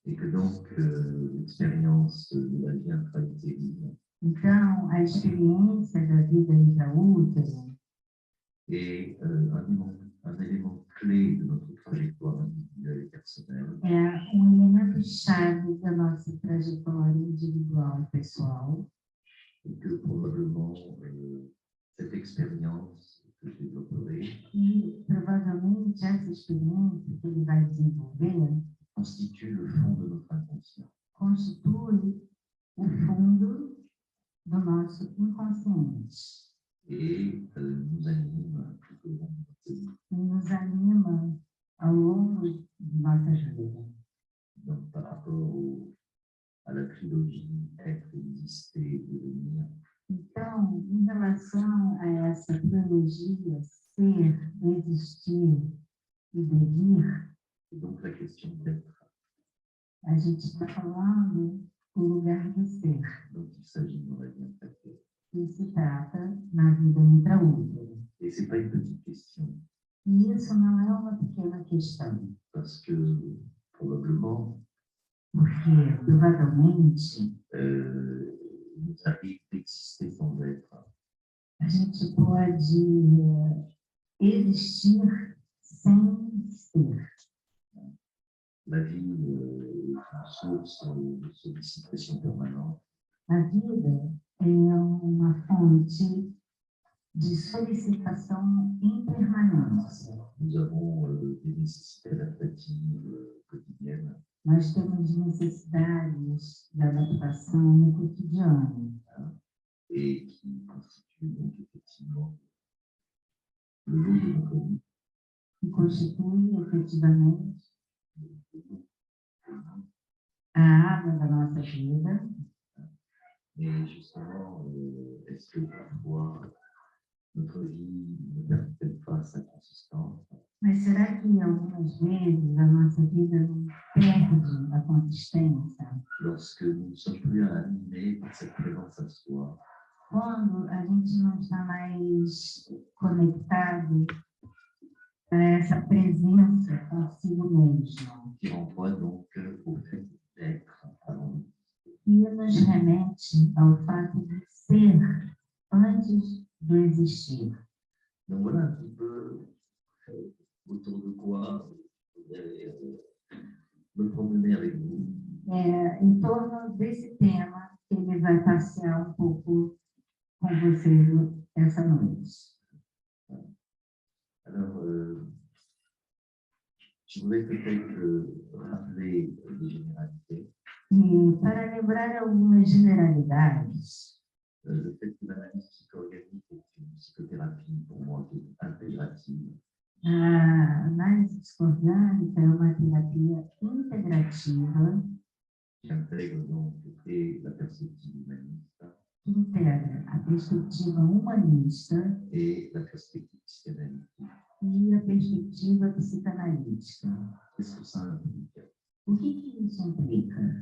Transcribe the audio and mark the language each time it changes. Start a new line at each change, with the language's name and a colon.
French: Et que donc l'expérience de la vie intra-utérine
Portuguese: Então, a experiência da vida intraútero
French: est un élément clé de notre trajectoire individuelle et personnelle.
Portuguese: é elemento-chave da nossa trajetória individual e pessoal.
French: Et que probablement cette expérience que je développerai
Portuguese: E provavelmente essa experiência que ele vai desenvolver
French: constitue le fond de notre inconscient.
Portuguese: constitui o fundo do nosso inconsciente
French: Et nous anime tout au long de notre vie.
Portuguese: e nos anima ao longo de nossa vida.
French: Donc par rapport à la trilogie être, exister, devenir,
Portuguese: Então, em relação a essa trilogia ser, existir e devir,
French: et donc la question d'être.
Portuguese: a gente está falando do lugar do ser,
French: Donc il s'agit dans la vie intra-utérine.
Portuguese: que se trata na vida intraútero.
French: Et ce n'est pas une petite question,
Portuguese: E isso não é uma pequena questão,
French: parce que probablement
Portuguese: porque provavelmente
French: il nous arrive d'exister sans être.
Portuguese: a gente pode existir sem ser.
French: La vie est une source de sollicitation permanente.
Portuguese: A vida é uma fonte de solicitação em permanência.
French: Nous avons des nécessités adaptatives quotidiennes
Portuguese: Nós temos necessidades de adaptação no cotidiano,
French: et qui constituent donc effectivement le lot de notre vie.
Portuguese: que constitui efetivamente a água da nossa vida.
French: Mais justement, est-ce que parfois notre vie ne perd pas sa consistance
Portuguese: Mas será que algumas vezes a nossa vida não perde a consistência?
French: lorsque nous ne sommes plus animés par cette présence à soi
Portuguese: Quando a gente não está mais conectado a essa presença consigo mesmo,
French: qui renvoie donc au fait d'être avant nous.
Portuguese: e nos remete ao fato de ser antes do existir.
French: Donc voilà un petit peu autour de quoi je voudrais me promener avec vous.
Portuguese: Em torno desse tema que ele vai passear um pouco com vocês essa noite.
French: Alors, je voulais peut-être rappeler des généralités.
Portuguese: E para lembrar algumas generalidades,
French: Le fait que l'analyse psycho-organique est une psychothérapie pour moi qui est intégrative.
Portuguese: a análise psicoorgânica é uma terapia integrativa
French: Qui intègre donc et la perspective humaniste
Portuguese: que integra a perspectiva humanista
French: et la perspective psychanalytique.
Portuguese: e a perspectiva psicanalítica.
French: Qu'est-ce que ça implique?
Portuguese: O que isso implica?